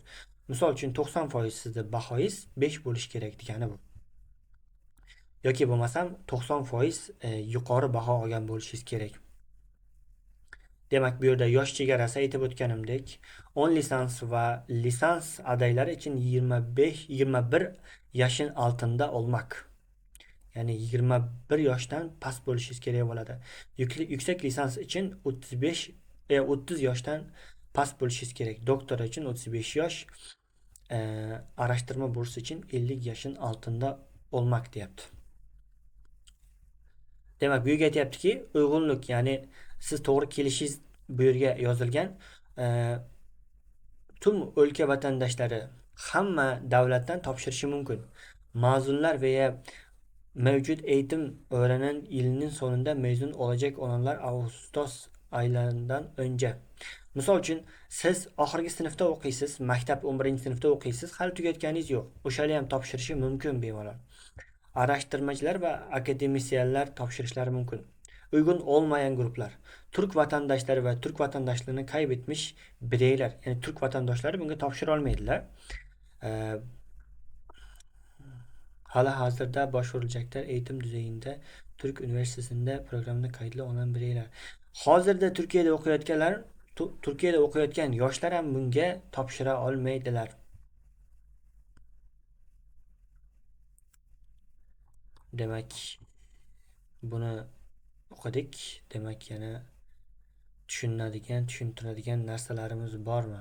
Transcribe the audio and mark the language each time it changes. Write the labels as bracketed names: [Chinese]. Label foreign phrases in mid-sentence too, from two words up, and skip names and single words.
[Uzbek] Misol uchun 90% sizni bahoyingiz 5 bo'lishi kerak degani bu. Yoki bo'lmasam 90% yuqori baho olgan bo'lishingiz kerak. Demak, bu yerda yosh chegarasi aytib o'tganimdek, 10 lisans va lisans adaylari uchun 21 yoshdan [Turkish] altında olmak. [Uzbek] Ya'ni 21 yoshdan past bo'lishingiz kerak bo'ladi. Yuksak lisans uchun 30 yoshdan past bo'lishingiz kerak. Doktor uchun 35 yosh, [Turkish] araştırma bursu için 50 yaşın altında olmak deyapti. [Uzbek] Demak, bu yerga aytyaptiki, uyg'unlik, ya'ni siz to'g'ri kelishingiz bu yerga yozilgan. Tüm o'lka vatandoshlari hamma davlatdan topshirishi mumkin. [Turkish] Ma'zunlar veya mevcut eğitim öğrenen yılının sonunda mezun olacak olanlar Ağustos aylarından önce. [Uzbek] Misol uchun, siz oxirgi sinfda o'qiysiz, maktab 11-sinfda o'qiysiz, hali tugatganingiz yo'q. O'shani ham topshirishi mumkin bemalol. [Turkish] Araştırmacılar ve akademisyenler [Uzbek] topshirishlari mumkin. [Turkish] Uygun olmayan gruplar, Türk vatandaşları ve Türk vatandaşlığını kaybetmiş bireyler, yani Türk vatandaşları [Uzbek] bunga topshira olmaydilar. [Turkish] Hala hazırda başvurulacaklar eğitim düzeyinde Türk Üniversitesi'nde programda kayıtlı olan bireyler. [Uzbek] Hozirda Türkiye'de o'qiyotgan yoshlar ham bunga topshira olmaydilar. Demak, buni o'qidik. Demak, yana tushuntiradigan narsalarimiz bormi?